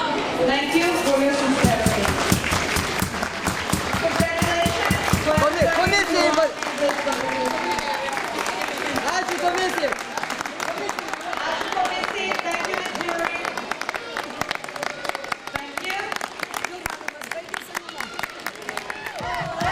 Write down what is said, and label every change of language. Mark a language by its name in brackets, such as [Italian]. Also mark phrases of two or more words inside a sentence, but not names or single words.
[English] Thank you for your sincerity. Congratulations. [Lithuanian] Komisijai. Ačiū komisijai. Ačiū komisijai. [English] Thank you, the jury. Thank you.